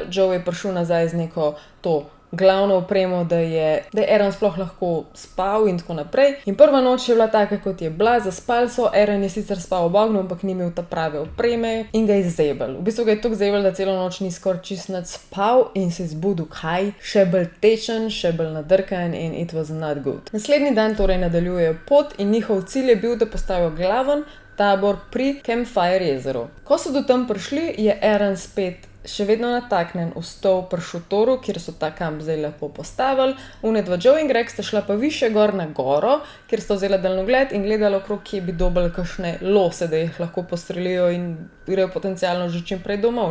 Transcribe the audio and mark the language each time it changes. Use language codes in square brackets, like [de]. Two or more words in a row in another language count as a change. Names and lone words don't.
[sl] Joe je prišel nazaj z neko to glavno opremo, da je Aaron sploh lahko spal in tako naprej. In prva noč je bila taka, kot je bila, zaspali so, Aaron je sicer spal ob ognju, ampak ni imel ta prave opreme in ga je zebel. V bistvu ga je toliko zebel, da celo noč ni skoraj čist nič spal in se je zbudil kaj? Še bolj tečen, še bolj nadrkan in [en] it was not good. [sl] Naslednji dan torej nadaljujejo pot in njihov cilj je bil, da postavijo glaven tabor pri Campfire jezeru. Ko so do tam prišli, je Aaron spet še vedno nataknen v stol pri šotoru, kjer so ta kamp zdaj lepo postavili. Unedva Joe in Greg sta šla pa više gor na goro, kjer sta vzela daljnogled in gledala okrog, kje bi dobili kakšne lose, da jih lahko postrelijo in grejo potencialno že čim prej domov.